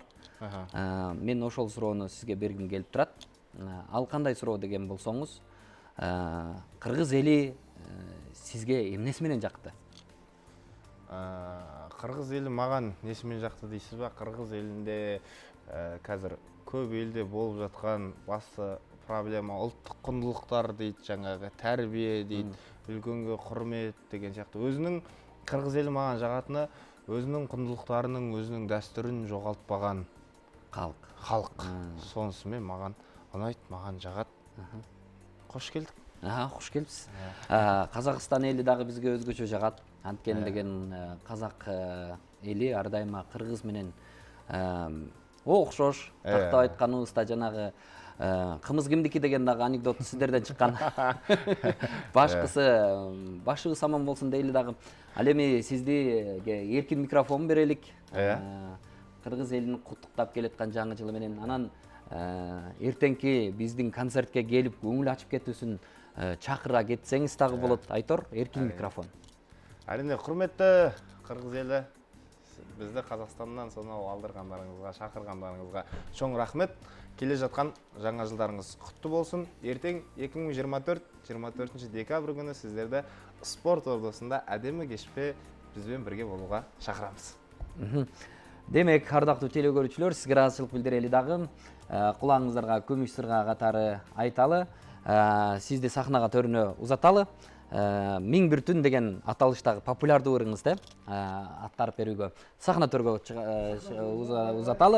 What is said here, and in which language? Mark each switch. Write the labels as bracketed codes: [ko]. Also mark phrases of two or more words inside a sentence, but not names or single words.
[ky] Мен ошол суроону сизге бергим келип турат. Ал кандай суроо деген болсоңуз, кыргыз эли сизге эмнеси менен жакты? [kk] Кыргыз эли маган несі менен жакты дейсиз ба? Кыргыз элинде қазір көп елде болып жатқан басты проблема ұлттық құндылықтар дейді, жаңағы тәрбие дейді, үлкенге құрмет деген сияқты. Өзінің қырғыз елі маған жағатыны өзінің құндылықтарының, өзінің дәстүрін жоғалтпаған халық. Сонысымен маған ұнайды, маған жағат. Қош келдік. [ky] Қош келіпсіз. Қазақстан елі дағы бізге өзгөчө жағат. Анткени деген казак эли ар дайыма кыргыз менен окшош. Тактап айтканыбызда жанагы кымыз кимдики деген дагы анекдот сиздерден чыккан. Башкысы башыбыз аман болсун дейли дагы. Ал эми сизге эркин микрофон берелик. Кыргыз элин куттуктап келаткан жаңы жылы менен анан эртеңки биздин концертке келип көңүл ачып кетүүсүн чакыра кетсеңиз дагы болот. Айтор, эркин микрофон. [kk] Әрине, құрметті қырғыз елі, бізді Қазақстаннан сонау алдырғандарыңызға, шақырғандарыңызға чоң рахмет. Келе жатқан жаңа жылдарыңыз құтты болсын. Ертең 2024 декабрь күні сіздерді спорт ордасында әдемі кешпе бізбен бірге болуға шақырамыз. [ky] Демек, ардактуу теле көрүүчүлөр, сизге ыраазычылык билдирели дагы. Кулагыңыздарга күмүш сырга катары айталы. Сизди сахнага төрүнө узаталы. 1001 түн деген аталыштагы популярдуу ырыңыз аттарып берүүгө сахна төргө узаталы.